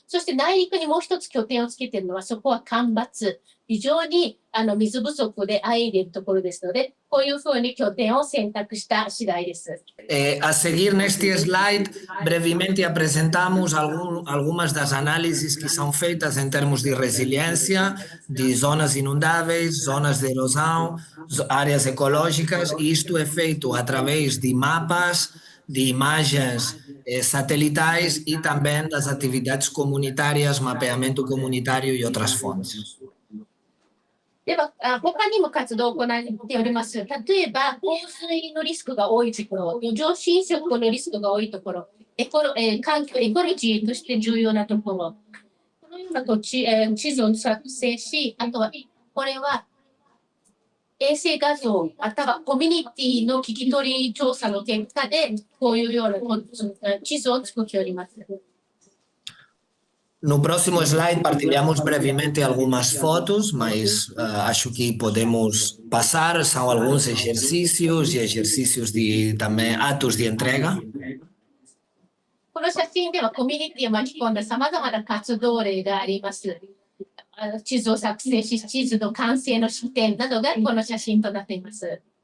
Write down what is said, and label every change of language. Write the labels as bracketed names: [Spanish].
[Japanese] そして内陸にもう一つ拠点をつけているのは、そこは干ばつ。非常に水不足であえいでいるところですので、こういうふうに拠点を選択した次第です。 [Portuguese] A seguir neste slide, brevemente apresentamos algumas das análises que são feitas em termos de resiliência, de zonas inundáveis, zonas de erosão, áreas ecológicas, e isto é feito através de mapas, de imagens satelitais e também das atividades comunitárias, mapeamento comunitário e outras fontes. [Japanese] では、他にも活動を行っております。例えば、洪水のリスクが多いところ、余剰浸食のリスクが多いところ、環境、エコロジーとして重要なところ、このような地図を作成し、あとは、これは衛星画像、またはコミュニティの聞き取り調査の結果で、こういうような地図を作っております。 [Portuguese] No próximo slide partilhamos brevemente algumas fotos, mas acho que podemos passar. São alguns exercícios e exercícios de também atos de entrega. [Japanese] この写真ではコミュニティを巻き込んださまざまな活動例があります。地図を作成し、地図の完成の視点などがこの写真となっています。